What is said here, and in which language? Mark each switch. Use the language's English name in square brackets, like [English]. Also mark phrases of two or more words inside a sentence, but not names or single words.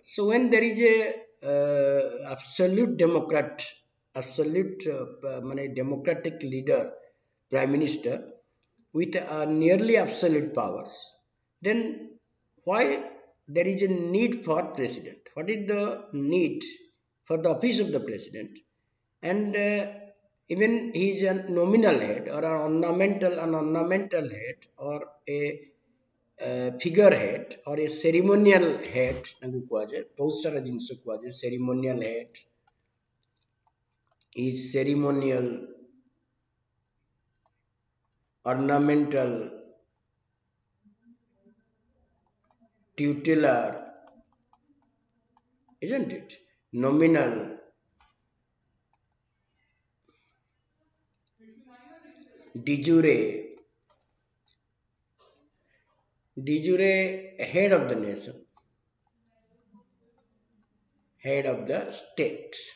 [English] So when there is a absolute democrat, absolute democratic leader, Prime Minister with nearly absolute powers, then why there is a need for President? What is the need for the office of the President? And even he is a nominal head or an ornamental head or a figurehead or a ceremonial head [Odia] ତାଙ୍କୁ କୁହାଯାଏ ବହୁତ ସାରା ଜିନିଷ କୁହାଯାଏ [English] ceremonial head is ceremonial ornamental tutelar isn't it nominal de jure head of the nation head of the state.